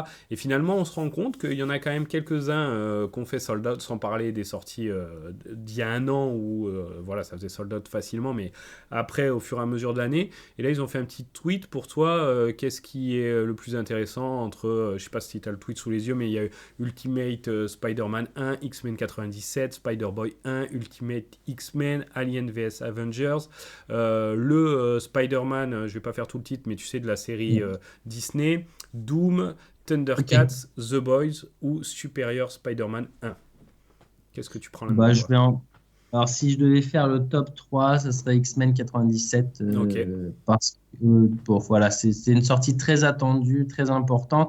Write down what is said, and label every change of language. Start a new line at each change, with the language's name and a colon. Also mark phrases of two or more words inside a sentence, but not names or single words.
French: Et finalement, on se rend compte qu'il y en a quand même quelques-uns qu'on fait
English: sold out,
French: sans parler des sorties d'il y a un an, où voilà, ça faisait
English: sold out
French: facilement, mais après, au fur et à mesure de l'année. Et là, ils ont fait un petit tweet pour toi. Qu'est-ce qui est le plus intéressant entre, je sais pas si tu as le tweet sous les yeux, mais il y a Ultimate Spider-Man 1, X-Men 97, Spider-Boy 1, Ultimate X-Men, Alien vs Avengers, Spider-Man, je vais pas faire tout le titre, mais tu sais, de la série Disney, Doom, Thundercats, The Boys ou Superior Spider-Man 1. Qu'est-ce que tu prends là-dedans? Bah, Alors, si je devais faire le top 3, ça serait X-Men 97. Ok. Parce que voilà, c'est une sortie très attendue, très importante.